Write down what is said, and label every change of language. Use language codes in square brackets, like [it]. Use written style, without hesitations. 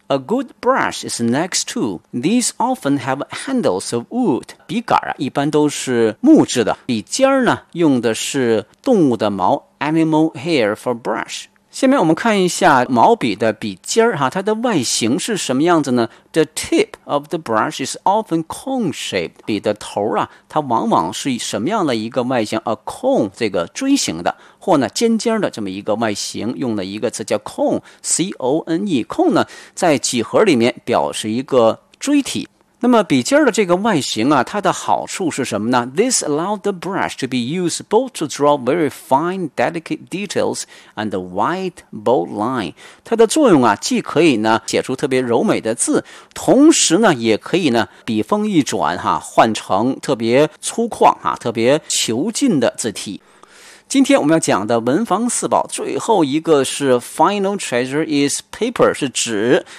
[en] A good brush is next to. These often have handles of wood. [zh] 笔杆啊，一般都是木质的，笔尖呢用的是动物的毛， [en] animal hair for brush. [zh] 下面我们看一下毛笔的笔尖啊，它的外形是什么样子呢？ [en] The tip of the brush is often cone-shaped. [zh] 笔的头啊，它往往是什么样的一个外形？ A cone, 这个锥形的或呢尖尖的这么一个外形，用了一个词叫 cone, C-O-N-E, cone 呢在几何里面表示一个锥体。那么笔尖的这个外形啊，它的好处是什么呢？ [en] This allowed the brush to be used both to draw very fine delicate details and a wide bold line. [zh] 它的作用啊，既可以呢写出特别柔美的字，同时呢也可以呢笔锋一转哈，换成特别粗犷哈，特别遒劲的字体。今天我们要讲的文房四宝最后一个是 [en] final treasure is paper, [zh] 是纸。